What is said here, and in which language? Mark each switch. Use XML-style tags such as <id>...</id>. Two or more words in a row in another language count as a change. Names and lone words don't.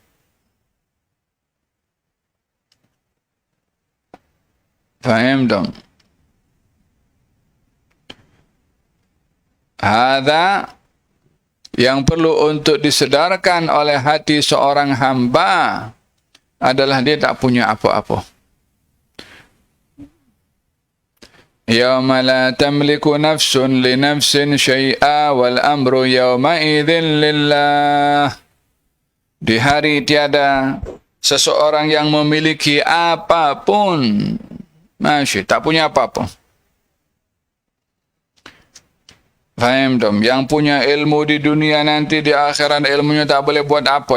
<ms>Faham dong? Hadza yang perlu untuk disedarkan oleh hati seorang hamba adalah dia tak punya apa-apa.</ms> <ar>يوم لا تملك نفس لنفس شيئا والأمر يومئذ لله.</ar> <ms>Di hari tiada seseorang yang memiliki apapun, tak punya apa-apa. Faham dong? Yang punya ilmu di dunia nanti di akhirat ilmunya tak boleh buat apa.</ms>